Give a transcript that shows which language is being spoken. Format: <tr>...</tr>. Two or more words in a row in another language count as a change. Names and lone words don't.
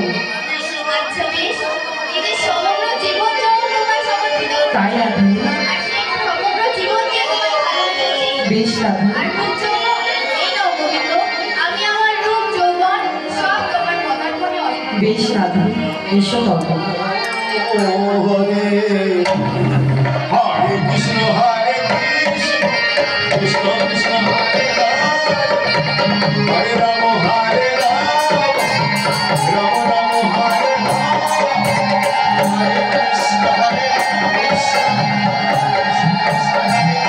<bn>আচ্ছা বেশ, এদের সমগ্র জীবন যখন তোমায় সমর্পিত, তাই রাধে, আর সেই সমগ্র জীবন দিয়ে তোমায় ভালোবেসেছি। বেশ রাধে, আর রূপ যৌবন, এই নাও গোবিন্দ, আমি আমার রূপ যৌবন সব তোমার পদার্পণে অর্পণ করি। বেশ রাধে, এসো তবে। Hare Krishna, Hare Krishna, Krishna Krishna, Hare Hare, Hare Rama, Hare Rama, Rama Rama, Hare Hare, Hare Krishna, Hare Krishna, Krishna Krishna, Hare</bn>